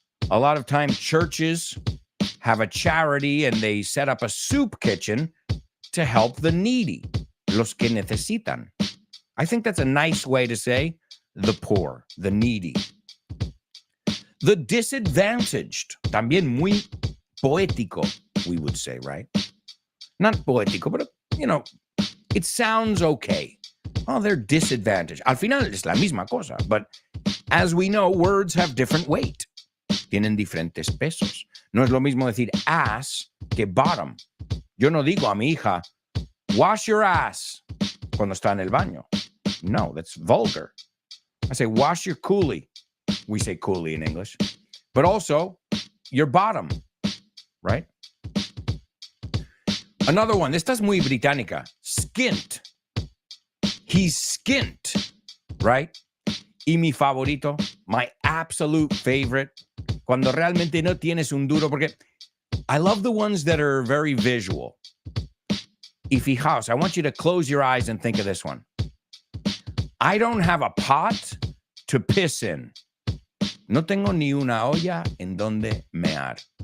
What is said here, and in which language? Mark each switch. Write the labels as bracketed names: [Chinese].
[English] A lot of times churches have a charity and they set up a soup kitchen to help the needy. [Spanish] Los que necesitan. [English] I think that's a nice way to say the poor, the needy. The disadvantaged. [Spanish] También muy poético, [English] we would say, right? Not poético, but, you know, it sounds okay. Oh, they're disadvantaged. [Spanish] Al final es la misma cosa. [English] But as we know, words have different weight. [Spanish] Tienen diferentes pesos. No es lo mismo decir ass que bottom. Yo no digo a mi hija, [English] wash your ass [Spanish] cuando está en el baño. [English] No, that's vulgar. I say, wash your coolie. We say coolie in English. But also, your bottom, right? Another one. [Spanish] Esta es muy británica. [English] Skint. He's skint, right? [Spanish] Y mi favorito, [English] my absolute favorite, [Spanish] cuando realmente no tienes un duro, porque [English] I love the ones that are very visual. [Spanish] Y fijaos, [English] I want you to close your eyes and think of this one. I don't have a pot to piss in. [Spanish] No tengo ni una olla en donde mear.